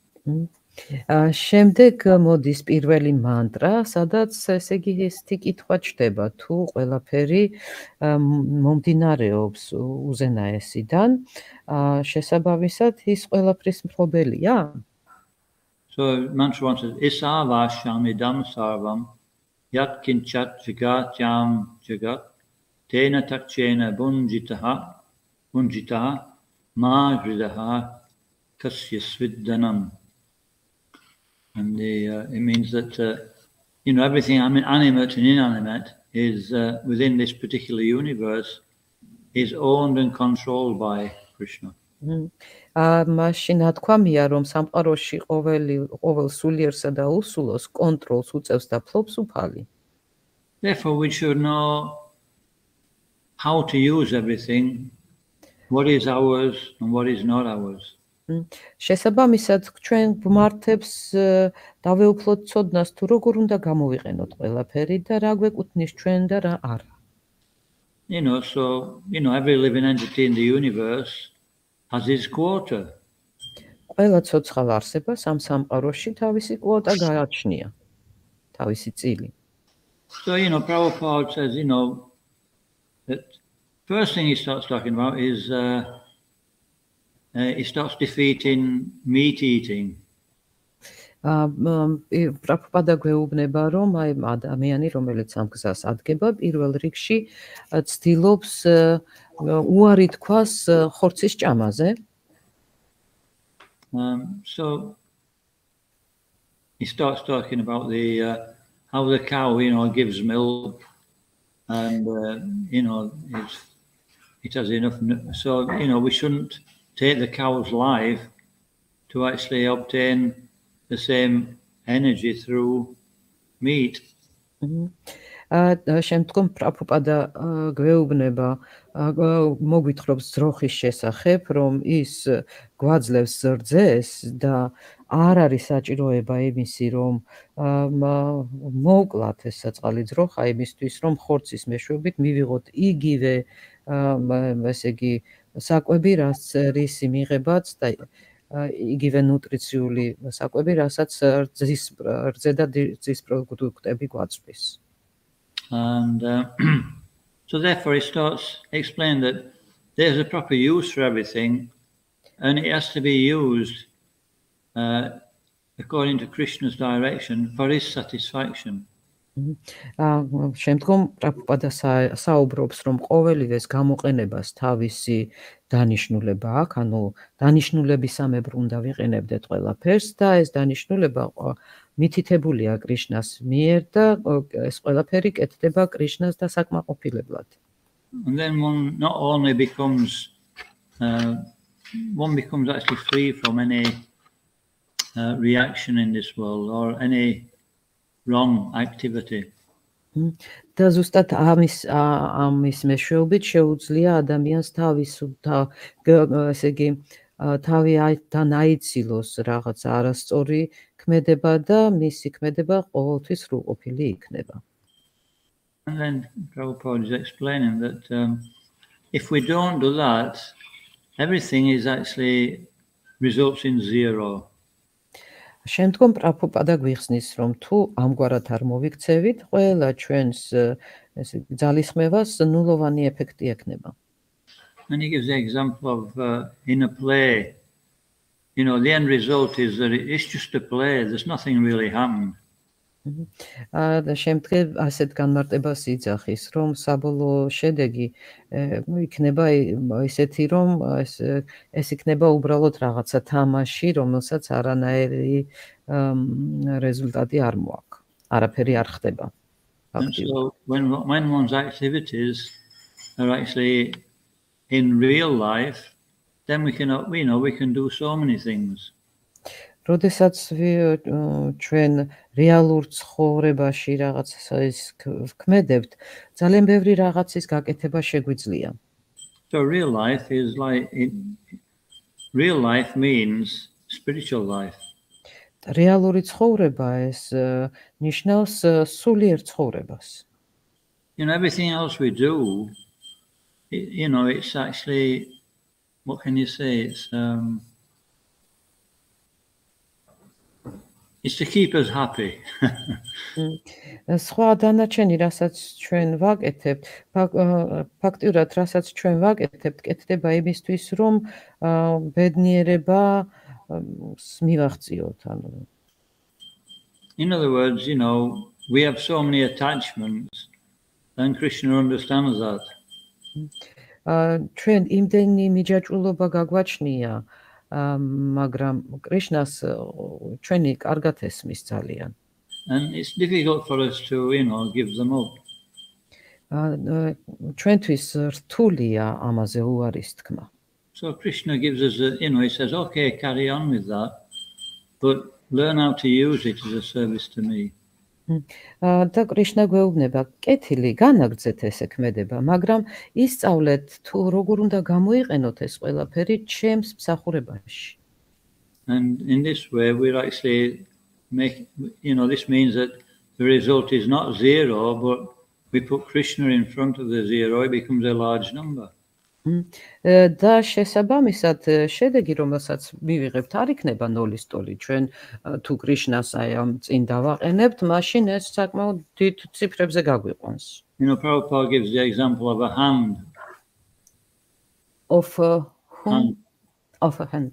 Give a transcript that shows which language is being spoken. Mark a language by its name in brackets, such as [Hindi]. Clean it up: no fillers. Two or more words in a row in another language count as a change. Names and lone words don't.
[Georgian] შემდეგ მოდის პირველი მანტრა, სადაც ესე იგი ესეთი კითხვა ჩდება, თუ ყველაფერი მომდინარეობს უზენაესიდან, შესაბამისად ის ყველაფრის მფლობელია? [English] So mantra 1 says, [Sanskrit] ईशावास्यम् इदं सर्वं यत् किञ्च जगत्यां जगत् तेन त्यक्तेन भुञ्जीथा मा गृधः कस्यस्विद्धनम्. [English] And it means that, everything animate and inanimate is within this particular universe is owned and controlled by Krishna. [Georgian] მაშინ ათქვამია, რომ სამყაროში ყოველ სულიერსა და უსულოს კონტროლს უწევს და ფლობს უფალი. [English] Therefore, we should know how to use everything, what is ours and what is not ours. [Georgian] შესაბამისად, ჩვენ გვმართებს დავეუფლოთ ცოდნას თუ როგორ უნდა გამოვიყენოთ ყველაფერი და რა გვეკუთვნის ჩვენ და რა არა. [English] So, every living entity in the universe has its quota. [Georgian] ყველა ცოცხალ არსებას ამ სამყაროში თავისი კვოტა გააჩნია, თავისი წილი. [English] So, Prabhupada says, that first thing he starts talking about is he starts defeating meat eating. [Georgian] პრაბჰუპადა გვეუბნება, რომ აი ადამიანი, რომელიც ამ გზას ადგება, პირველ რიგში ცდილობს უარი თქვას ხორცის ჭამაზე. [English] So he starts talking about how the cow, gives milk, and it has enough. So we shouldn't take the cow's life to actually obtain the same energy through meat. [Georgian] შემდგომ პრაბჰუპადა გვეუბნება, მოგვითხრობს ძროხის შესახებ, რომ ის გვაძლევს რძეს და არ არის საჭიროება იმისი, რომ მოუკლათ ეს საწყალი ძროხა იმისთვის, რომ ხორცის მეშვეობით მივიღოთ იგივე, ესე იგი, საკვები, რაც რისი მიღებაც და იგივე ნუტრიციული საკვები, რასაც რძე და რძის პროდუქტები გვაწვდის. [English] And so therefore he starts explaining that there's a proper use for everything, and it has to be used according to Krishna's direction for his satisfaction. [Georgian] შემდგომ პრაბჰუპადა საუბრობს, რომ ყოველივეს გამოყენებას თავისი დანიშნულება აქვს, ანუ დანიშნულებისამებრ უნდა ვიყენებდეთ ყველაფერს და ეს დანიშნულება მითითებულია კრიშნას მიერ და ეს ყველაფერი კეთდება კრიშნას დასაკმაყოფილებლად. [English] And then one not only becomes actually free from any reaction in this world or any wrong activity. [Georgian] და ზუსტად ამის მეშვეობით შეუძლია ადამიანს ესე იგი თავიდან აიცილოს რაღაც არასწორი ქმედება და მისი ქმედება ყოველთვის სრულყოფილი იქნება. [English] And then Prabhupada is explaining that if we don't do that, everything is actually results in zero. [Georgian] შემდგომ პრაბჰუპადა გვიხსნის, რომ თუ ამგვარად არ მოვიქცევით, ყველა ჩვენს ძალისხმევას ნულოვანი ეფექტი ექნება. [English] And he gives the example of in a play, the end result is that it's just a play, there's nothing really happened. [Georgian] და შემდგომ ასეთ განმარტებას იძახის, რომ საბოლოო შედეგი იქნება ისეთი, რომ ეს იქნება უბრალოდ რაღაცა თამაში, რომელსაც არანაირი რეზულტატი არ მოაქვს. არაფერი არ ხდება. [English] And so when one's activities are actually in real life, then we can do so many things. [Georgian] როდესაც ჩვენ რეალურ ცხოვრებაში რაღაცას ვქმედებთ, ძალიან ბევრი რაღაცის გაკეთება შეგვიძლია. [English] So real life means spiritual life. [Georgian] რეალური ცხოვრება ეს ნიშნავს სულიერ ცხოვრებას. [English] Everything else we do, it's actually, what can you say? It's to keep us happy. [Georgian] სხვა დანარჩენი, რასაც ჩვენ ვაკეთებთ, ფაქტიურად რასაც ჩვენ ვაკეთებთ, კეთდება იმისთვის, რომ ბედნიერება მივაღწიოთ. [English] In other words, we have so many attachments, and Krishna understands that. [Georgian] ჩვენ იმდენი მიჯაჭვულობა გაგვაჩნია, მაგრამ კრიშნას ჩვენი კარგად ესმის ძალიან. [English] And it's difficult for us to, give them up. [Georgian] ჩვენთვის რთულია ამაზე უარის თქმა. [English] So Krishna gives us he says, okay, carry on with that, but learn how to use it as a service to me. [Georgian] და კრიშნა გვეუბნება, კეთილი განაგრძეთ ესე ქმედება, მაგრამ ისწავლეთ თუ როგორ უნდა გამოიყენოთ ეს ყველაფერი ჩემს მსახურებაში. [English] And in this way, we're actually this means that the result is not zero, but we put Krishna in front of the zero, it becomes a large number. [Georgian] და შესაბამისად შედეგი, რომელსაც მივიღებთ, არ იქნება ნოლის ტოლი. ჩვენ თუ კრიშნას აი ამ წინ დავაყენებთ, მაშინ ეს საკმაოდ დიდ ციფრებზე გაგვიყვანს. [English] Prabhupada gives the example of a hand. Of a hand.